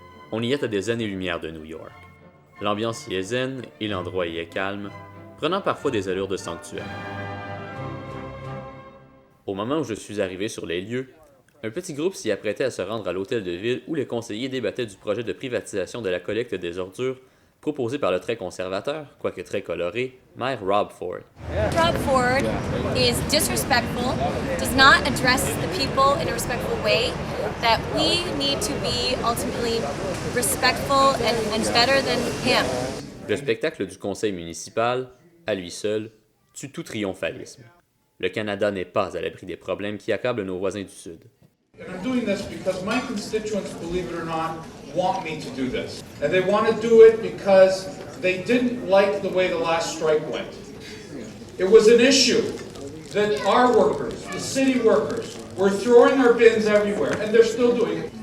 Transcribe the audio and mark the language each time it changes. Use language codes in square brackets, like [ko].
[fr] On y est à des années-lumière de New York. L'ambiance y est zen et l'endroit y est calme, prenant parfois des allures de sanctuaire. Au moment où je suis arrivé sur les lieux, un petit groupe s'y apprêtait à se rendre à l'hôtel de ville où les conseillers débattaient du projet de privatisation de la collecte des ordures proposé par le très conservateur, quoique très coloré, maire Rob Ford. [en] Rob Ford is disrespectful, does not address the people in a respectful way, that we need to be ultimately respectful and better than him. [fr] Le spectacle du conseil municipal, à lui seul, tue tout triomphalisme. Le Canada n'est pas à l'abri des problèmes qui accablent nos voisins du Sud. [en] And I'm doing this because my constituents, believe it or not, want me to do this. And they want to do it because they didn't like the way the last strike went. It was an issue that our workers, the city workers, were throwing our bins everywhere, and they're still doing it.